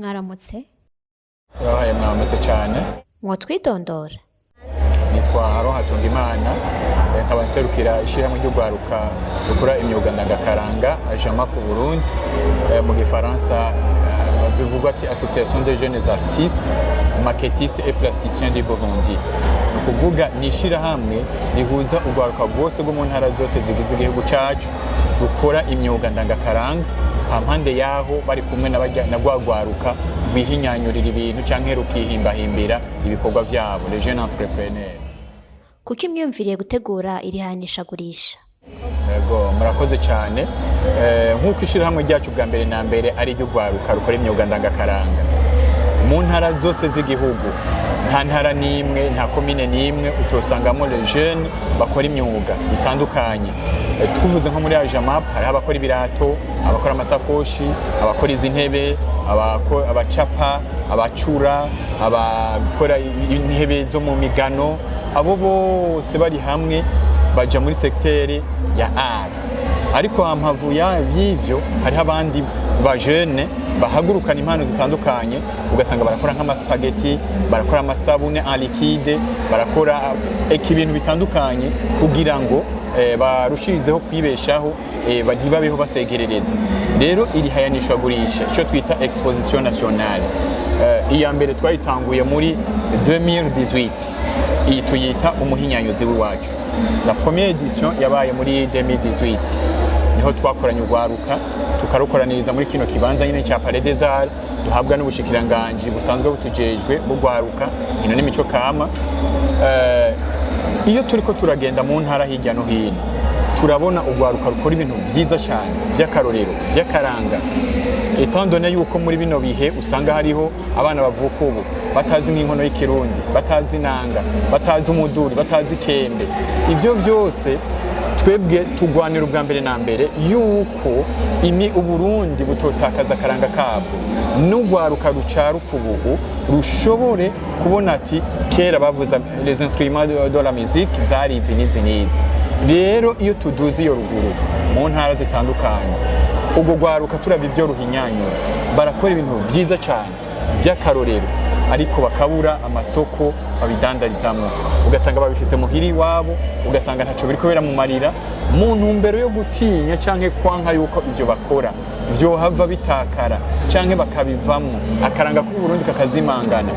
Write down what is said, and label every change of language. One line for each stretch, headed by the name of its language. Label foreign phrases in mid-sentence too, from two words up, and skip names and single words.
Rundi: mwaramutse turabaye mwamutse cyane mwotwidondora nitwa Aron Hatungimana nkaba nserukira ishyirahamwe ry'urwaruka rukora imyuga ndangakaranga ajama ku Burundi mu gifaransa bivugwa ati
French: Association des jeunes artistes maquettistes et plasticiens du Burundi.
Rundi: Kuvuga ni ishyirahamwe rihuza urwaruka rwose rwo mu ntara zose zigize igihugu cyacu rukora imyuga ndangakaranga hampande yaho bari kumwe na rwaruka bihinyanyurira ibintu canke rukihimbahimbira ibikorwa vyabo
French: les jeunes entrepreneurs.
Rundi: kuko imyumviriye gutegura iri hanishagurisha Yego murakoze cyane nk'uko ishyirahamwe ryacu bwa mbere na mbere ari ry'urwaruka rukora imyuga ndangakaranga mu ntara zose z'igihugu nta ntara n'imwe nta komine n'imwe utosangamo
French: les jeunes
Rundi: bakora imyuga itandukanye. Tuvuze nko muri Ajamap hari abakora ibirato, abakora amasakoshi, abakora izi ntebe, abacapa, abacura, abakora intebe zo mu migano, abo bose bari hamwe baja muri secteur ya art. Ariko hampavu y'ivyo hari abandi ba jeune bahagurukana impano zitandukanye ugasanga barakora nk'amaspaghetti, barakora amasabune
French: en liquide,
Rundi: barakora ibintu bitandukanye kugira ngo barushirizeho kwibeshaho babeho basegerereza. Rero iri hayanishwagurisha icyo twita
French: exposition nationale
Rundi: iya mbere twayitanguye muri 2018 iyi tuyita umuhinyanyuzi w'iwacu.
French: La première édition
Rundi: yabaye muri 2018 niho twakoranye urwaruka tukarukoraniriza muri kino kibanza nyine cya Palais des Arts duhabwa n'ubushikiranganje busanzwe butujejwe bugwaruka ino n'imico kama. Iyo turiko turagenda mu ntara hirya no hino turabona urwaruka rukora ibintu byiza cyane by'akarorero by'akaranga
French: étant donné
Rundi: yuko muri bino bihe usanga hariho abana bavuka ubu batazi nk'inkono y'ikirundi, batazi inanga, batazi umuduri, batazi kembe. Ivyo vyose twebwe tugwanira ubwa mbere na mbere yuko Uburundi butotakaza akaranga kabwo n'urwaruka rucaruka ubu rushobore kubona ati kera bavuza
French: les instruments de la musique
Rundi: zari izi n'izi. Rero iyo tuduze iyo ruguru mu ntara zitandukanye ubwo rwaruka turavye ibyo ruhinyanyura barakora ibintu byiza cyane by'akarorero ariko bakabura amasoko babidandarizamo ugasanga babifise muhiri iwabo ugasanga ntaco biri kubera mu marira mu ntumbero yo gutinya canke kwanka yuko ivyo bakora vyo hava bitakara canke bakabivamo akaranga ku Burundi kakazimangana.